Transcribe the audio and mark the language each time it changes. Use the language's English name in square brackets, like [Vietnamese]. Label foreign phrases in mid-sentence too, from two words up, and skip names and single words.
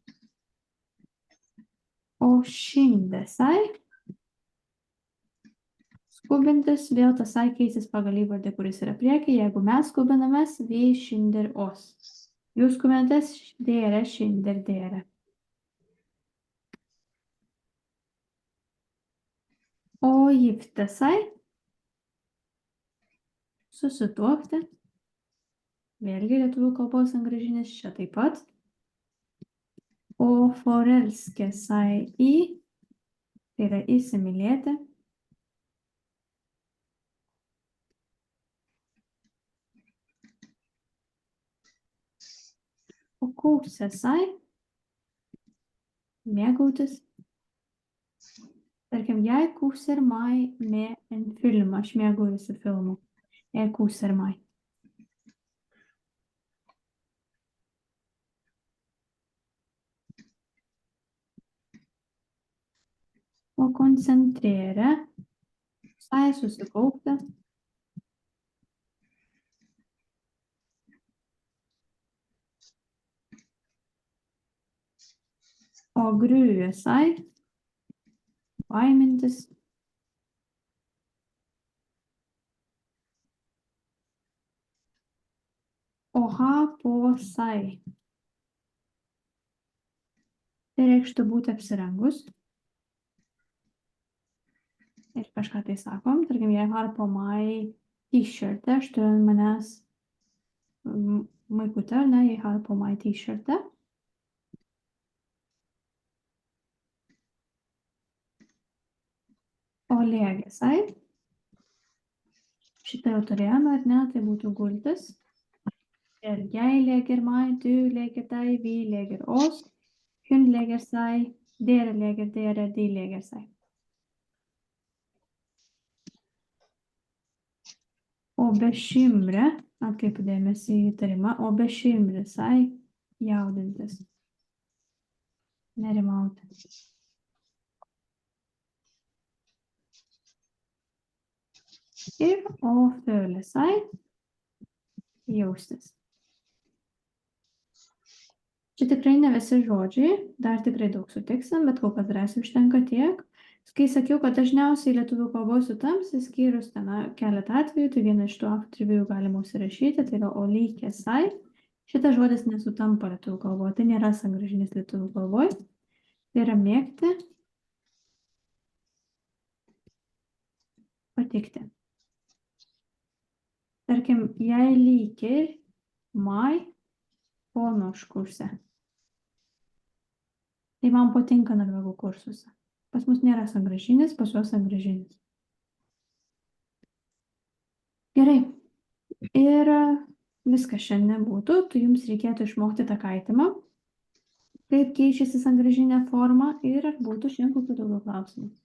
[Norwegian] O skynde seg. [Lithuanian] Skubintis, vėl tas seg keisis pagal įvardį, kuris yra priekį. Jeigu mes skubinamės, [Norwegian] vi skynder oss. [Lithuanian] Jūs skubinatės, [Norwegian] dere skynder dere. O gifte seg. [Lithuanian] Susituokti. Vėlgi lietuvių kalbos angražinis čia taip pat. [Norwegian] O forelske seg į. [Lithuanian] Tai yra įsimylėti. O [Norwegian] kose seg. [Lithuanian] Mėgautis. Tarkim, [Norwegian] jeg koser meg med en film. [Lithuanian] Aš mėgaujuosi filmu. [Norwegian] Jeg koser meg. O konsentrere. Seg [Lithuanian] susikaupti. O [Norwegian] grue seg. [Lithuanian] Baimintis. O [Norwegian] ha på seg. [Lithuanian] Tai reikštų būti apsirengus. Ir kažką tai sakom. Tarkim, [Norwegian] jei har på meg [Lithuanian] t-shirtą, aš turiu ant manęs maikutę, ar ne, [Norwegian] jei har på meg [Lithuanian] t-shirtą. [Norwegian] O lėgė seg. [Lithuanian] Šitą jau turėjome, ar ne, tai būtų gultis. [Norwegian] Ir jeg leger meg, du leger deg, vi leger oss, hun leger seg, dere leger dere, de leger seg. [Lithuanian] O bekymre, atkreipiu dėmesį į tarimą, o [Norwegian] bekymre seg, [Lithuanian] jaudintis, nerimauti. Ir o [Norwegian] føle seg, [Lithuanian] jaustis. Čia tikrai ne visi žodžiai, dar tikrai daug sutiksim, bet kol kas drąsiai užtenka tiek. Kai sakiau, kad dažniausiai lietuvių kalbos sutams, išskyrus ten keletą atvejų, tai vieną iš tų atvejų galima užsirašyti, tai yra o [Norwegian] lykė seg. [Lithuanian] Šitas žodis nesutampa lietuvių kalboje, tai nėra sangrąžinis lietuvių kalboje. Tai yra mėgti, patikti. Tarkim, [Norwegian] jeg liker meg på norskkurse. [Lithuanian] Tai man patinka norvegų kursuose. Pas mus nėra sangrąžinis, pas juos sangrąžinis. Gerai. Ir viskas šiandien būtų. Tai jums reikėtų išmokti tą kaitimą. Kaip keičiasi sangrąžinė forma ir ar būtų šiandien kokių daugiau klausimų.